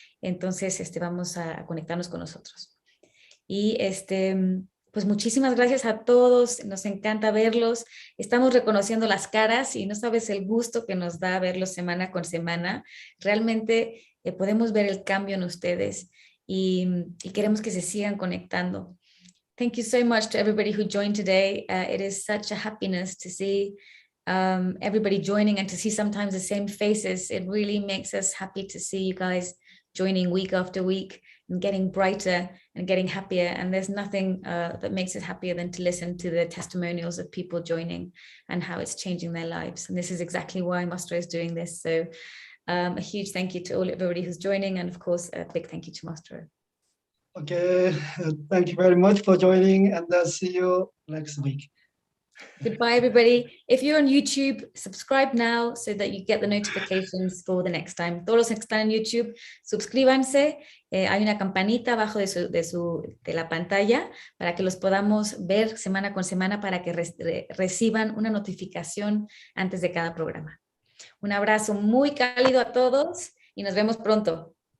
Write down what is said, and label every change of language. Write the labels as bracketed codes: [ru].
[es] Entonces vamos a conectarnos con nosotros. Y pues muchísimas gracias a todos, nos encanta verlos. Estamos reconociendo las caras y no sabes el gusto que nos da verlos semana con semana. Realmente podemos ver el cambio en ustedes y queremos que se sigan conectando. [en] Thank you so much to everybody who joined today. It is such a happiness to see everybody joining and to see sometimes the same faces. It really makes us happy to see you guys joining week after week and getting brighter and getting happier. And there's nothing that makes us happier than to listen to the testimonials of people joining and how it's changing their lives. And this is exactly why Master is doing this. So a huge thank you to everybody who's joining. And of course, a big thank you to Master. Okay, thank you very much for joining, and I'll see you next week. Goodbye, everybody. If you're on YouTube, subscribe now so that you get the notifications for the next time. [es] Todos los que están en YouTube, suscríbanse. Hay una campanita abajo de la pantalla para que los podamos ver semana con semana para que reciban una notificación antes de cada programa. Un abrazo muy cálido a todos y nos vemos pronto.